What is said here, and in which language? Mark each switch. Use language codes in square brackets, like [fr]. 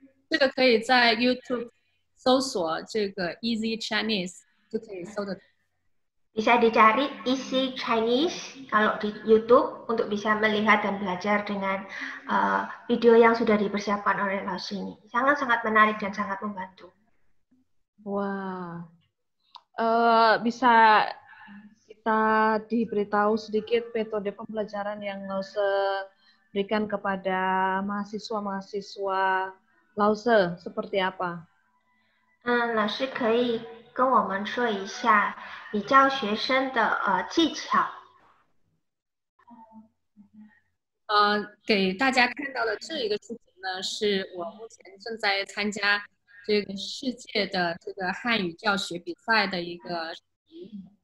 [zh] 这个可以在 YouTube 搜索这个 Easy Chinese 就可以搜得到。 [id] Bisa dicari Easy Chinese kalau di YouTube untuk bisa melihat dan belajar dengan video yang sudah dipersiapkan oleh Lausa ini. Sangat-sangat menarik dan sangat membantu. Wah, bisa kita diberitahu sedikit metode pembelajaran yang Lausa berikan kepada mahasiswa-mahasiswa Lausa seperti apa? [zh] 老师可以跟我们说一下你教学生的技巧。给大家看到的这一个视频呢，是我目前正在参加这个世界的这个汉语教学比赛的一个视频。